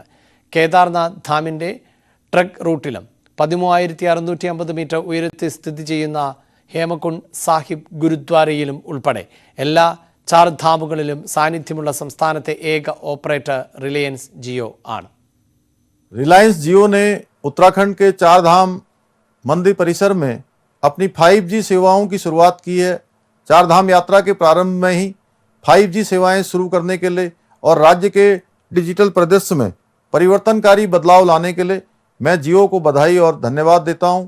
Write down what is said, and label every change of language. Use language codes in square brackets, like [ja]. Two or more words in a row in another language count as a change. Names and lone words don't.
[ml] കേദാർനാഥ് ധാമിൻ്റെ ട്രക്ക് റൂട്ടിലും 13,650 മീറ്റർ ഉയരത്തിൽ സ്ഥിതി ചെയ്യുന്ന ഹേമകുണ്ട് സാഹിബ് ഗുരുദ്വാരയിലും ഉൾപ്പെടെ എല്ലാ ചാർധാമുകളിലും സാന്നിധ്യമുള്ള സംസ്ഥാനത്തെ ഏക ഓപ്പറേറ്റർ റിലയൻസ് ജിയോ ആണ്. [hi] रिलायंस जियो ने उत्तराखंड के चार धाम मंदिर परिसर में अपनी 5G सेवाओं की शुरुआत की है. चार धाम यात्रा के प्रारंभ में ही 5G सेवाएं शुरू करने के लिए और राज्य के डिजिटल परिदृश्य में परिवर्तनकारी बदलाव लाने के लिए मैं जियो को बधाई और धन्यवाद देता हूं.